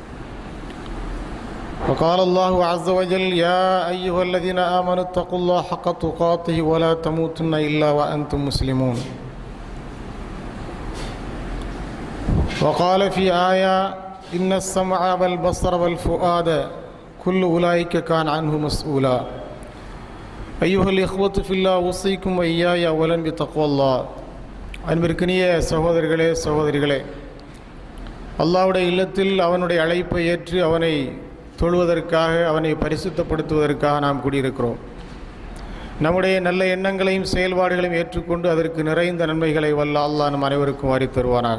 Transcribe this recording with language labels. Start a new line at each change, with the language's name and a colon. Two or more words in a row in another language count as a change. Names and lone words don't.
Arabic: وقال الله عز وجل يا أيها الذين آمنوا اتقوا الله حق تقاته ولا تموتن إلا وأنتم مسلمون وقال في آية إن السمع والبصر والفؤاد كل أولئك كان عنه مسؤولا أيها الإخوة في الله أوصيكم وإياي أولا بتقوى الله
Tamil: அன்பிற்கினிய சகோதரர்களே சகோதரிகளே, அல்லாஹ்வுடைய இல்லத்தில் அவனுடைய அழைப்பை ஏற்று அவனை தொழுவதற்காக அவனை பரிசுத்தப்படுத்துவதற்காக நாம் கூடியிருக்கிறோம். நம்முடைய நல்ல எண்ணங்களையும் செயல்பாடுகளையும் ஏற்றுக்கொண்டு அதற்கு நிறைந்த நன்மைகளை வல்ல அல்லாஹ் நம் அனைவருக்கும் வாரித் தருவானாக.